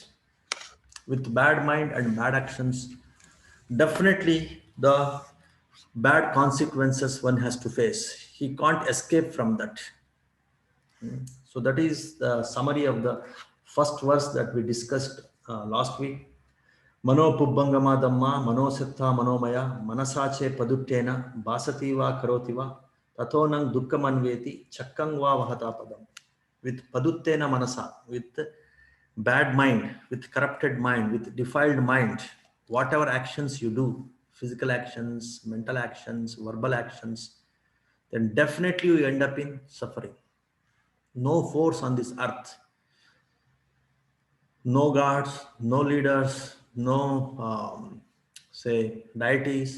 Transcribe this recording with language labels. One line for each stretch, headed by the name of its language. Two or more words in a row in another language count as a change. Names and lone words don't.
English: With bad mind and bad actions, definitely the bad consequences one has to face. He can't escape from that. So that is the summary of the first verse that we discussed last week.
Pali: Mano pubbangama dhamma mano siddha manomaya manasache paduttena basativa karotiva tatonang dukkamanveti chakkang va vahata padam.
English: With
Pali: paduttena manasa,
English: with bad mind, with corrupted mind, with defiled mind, whatever actions you do, physical actions, mental actions, verbal actions, then definitely you end up in suffering. No force on this earth, no gods, no leaders, no say deities.